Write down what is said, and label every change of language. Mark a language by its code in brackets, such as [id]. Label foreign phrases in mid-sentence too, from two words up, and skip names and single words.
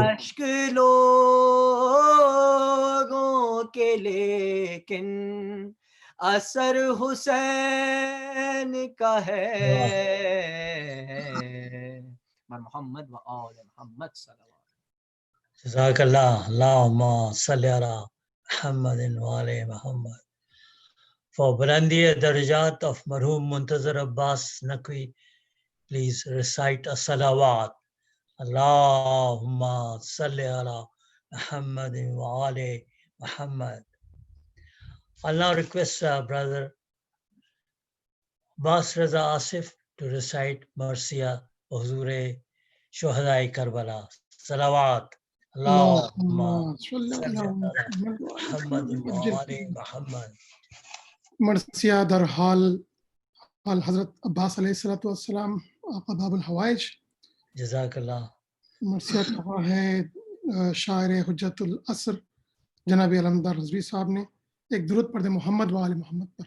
[ur] اشک لوگوں کے لیکن اثر حسین کا ہے محمد و آل محمد [ar] صلی اللہ علیہ وسلم. جزاک اللہ. اللہم صلی علی محمد وآل محمد. [en] For [ur] بلندیٔ درجات [en] of Marhum Muntazir Abbas Naqvi, please recite a salawat. [ar] اللهم صل على محمد وآل محمد. [en] I'll now request Brother Abbas Raza Asif to recite Marsiya Huzur-e Shuhada-e Karbala. Salawat. [ar] اللهم صل على محمد وآل محمد. [ur] مرثیہ در حال حضرت عباس [ar] علیہ السلام [ur] آقا [ar] باب الحوائج. جزاک اللہ. [ur] مرثیہ کہا ہے شاعر حجت العصر جناب علمدار رضوی صاحب نے. ایک درود پڑھ دیں محمد و آل محمد پر.